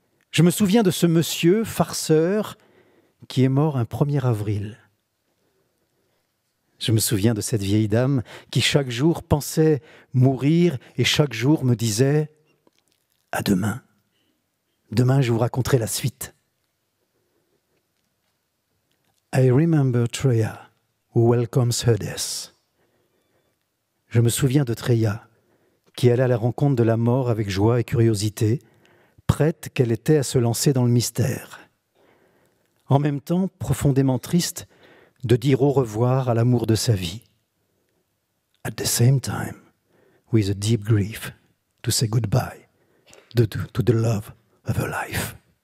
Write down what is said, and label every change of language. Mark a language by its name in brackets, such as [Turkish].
[French] Je me souviens de ce monsieur farceur qui est mort un 1er avril. Je me souviens de cette vieille dame qui chaque jour pensait mourir et chaque jour me disait « À demain. Demain, je vous raconterai la suite. » [English] I remember Treya, who welcomes her death. [French] Je me souviens de Treya, qui allait à la rencontre de la mort avec joie et curiosité, prête qu'elle était à se lancer dans le mystère. En même temps, profondément triste de dire au revoir à l'amour de sa vie. [English] At the same time, with a deep grief, to say goodbye to the love of her life.